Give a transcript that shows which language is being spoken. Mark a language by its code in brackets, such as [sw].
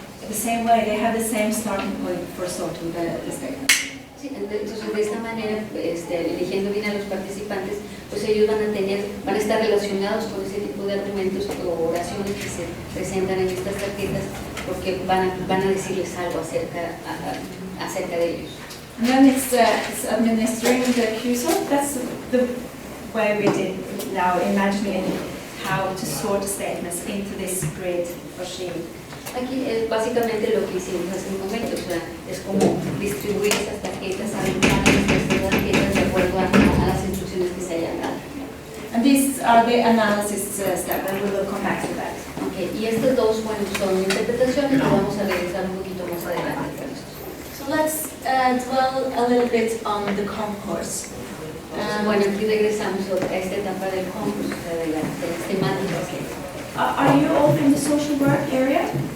[en] the same way, they have the same starting point for sorting the statement. [es] Sí, entonces de esta manera, eligiendo bien a los participantes, pues ellos van a estar relacionados con ese tipo de argumentos o oraciones que se presentan en estas tarjetas, porque van a decirles algo acerca de ellos. [en] And then it's administering the Curso. That's the way we did now, imagining how to sort statements into this grid machine. [es] Aquí es básicamente lo que hicimos hace un momento, o sea, es como distribuir esas tarjetas, agrupar estas tarjetas de acuerdo a las instrucciones que se hayan dado. [en] And these are the analysis steps, and we will come back to that. Okay. [es] Y estos dos, bueno, son interpretaciones, pero vamos a regresar un poquito más adelante con esto. [en] So let's dwell a little bit on the concourse. [es] Bueno, aquí regresamos a esta etapa del concurso, de las temáticas. [en] Are you all from the social work area?